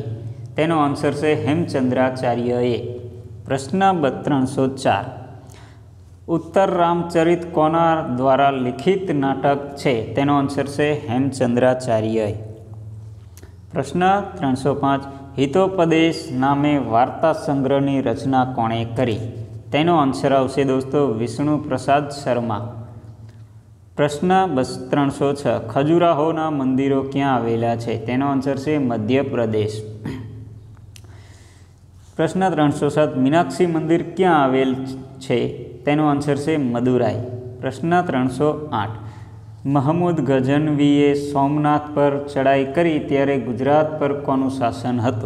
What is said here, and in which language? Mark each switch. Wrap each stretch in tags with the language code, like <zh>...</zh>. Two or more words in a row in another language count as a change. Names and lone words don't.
<gu>તેનો આંસર છે હેમચંદ્રાચાર્યએ। પ્રશ્ન 304 ઉત્તર રામચરિત કોના દ્વારા લિખિત નાટક છે? તેનો આંસર છે હેમચંદ્રાચાર્ય। પ્રશ્ન 305 હિતોપદેશ નામે વાર્તા સંગ્રહની રચના કોણે કરી? તેનો આંસર આવશે દોસ્તો વિષ્ણુ પ્રસાદ શર્મા। પ્રશ્ન 306 ખજુરાહોના મંદિરો ક્યાં આવેલા છે? તેનો આંસર છે મધ્ય પ્રદેશ। પ્રશ્ન 307 મીનાક્ષી મંદિર ક્યાં આવેલ છે? તેનો આંસર છે મદુરાઈ। પ્રશ્ન 308 મહમૂદ ગજનવીએ સોમનાથ પર ચઢાઈ કરી ત્યારે ગુજરાત પર કોનું શાસન હતું?</gu>